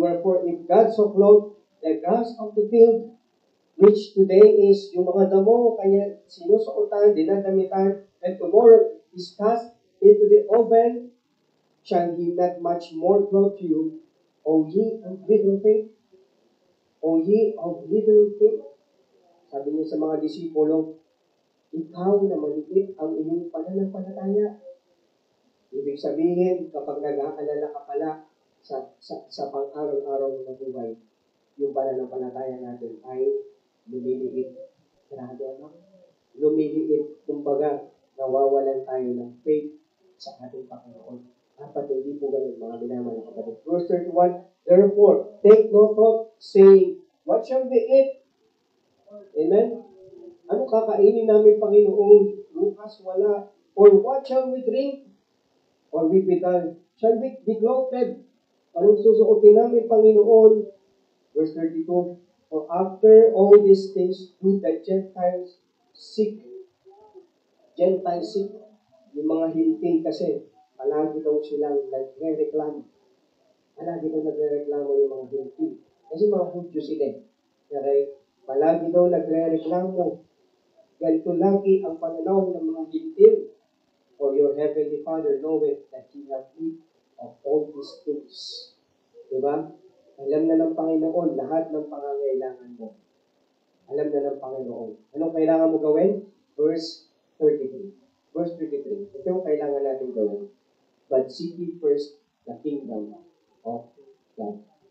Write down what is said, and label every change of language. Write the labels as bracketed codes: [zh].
[en] Wherefore, if God so clothed the grass of the field, which today is [tl] yung mga damo, kanya sinusuotan, dinadamitan, [en] and tomorrow is cast into the oven, shall He not much more clothe you, O ye of little faith? O ye of little faith? [tl] Sabi niya sa mga disipulo, ikaw na maliit ang iyong pananampalataya. Ibig sabihin, kapag nag-aalala ka pala sa pang-araw-araw na buhay, yung pananampalataya natin ay lumiliit. Grabe ano? Lumiliit. Kumbaga, nawawalan tayo ng faith sa ating Panginoon. Dapat hindi po ganun, mga minamahal na kapatid. [en] Verse 31, therefore, take no thought, saying, what shall we eat? [tl] Amen? Ano kakainin namin, Panginoon? Lucas, wala. [en] Or what shall we drink? Or we be done? Shall we be clothed? [tl] Anong susuotin namin, Panginoon? [en] Verse 32, for after all these things do the Gentiles seek. Gentiles seek. [tl] Yung mga hintil kasi, palagi daw silang nagre-reklamo. Palagi daw nagre-reklamo yung mga hintil. Kasi mga Hudyo sila. Okay? Palagi daw nagre-reklamo. Ganito lagi ang pananaw ng mga hintil. [en] For your heavenly Father knoweth that ye have need of all these things. [tl] Diba? Alam na ng Panginoon lahat ng pangangailangan mo. Alam na ng Panginoon. Anong kailangan mo gawin? Verse 33. Verse 33. Ito yung kailangan natin gawin. [en] But seek ye first the kingdom of God.